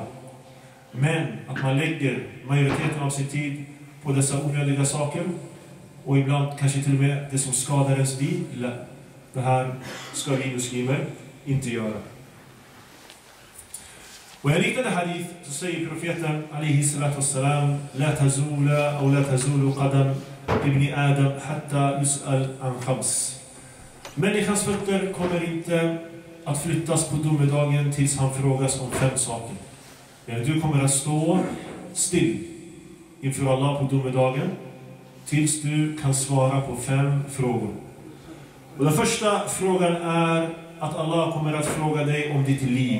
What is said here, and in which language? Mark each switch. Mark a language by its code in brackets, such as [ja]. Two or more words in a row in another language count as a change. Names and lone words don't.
[sv] Men att man lägger majoriteten av sin tid på dessa onödiga saker och ibland kanske till och med det som skadar ens liv, det här ska vi muslimer inte göra. Och i liknande hadith så säger profeten [ar] عليه الصلاة والسلام: لا تزول [sv] och [ar] لا تزول قدم ابن آدم حتى يسأل عن خمس. [sv] Människans fötter kommer inte att flyttas på domedagen tills han frågas om 5 saker. Du kommer att stå still inför Allah på domedagen tills du kan svara på 5 frågor. Och den första frågan är att Allah kommer att fråga dig om ditt liv.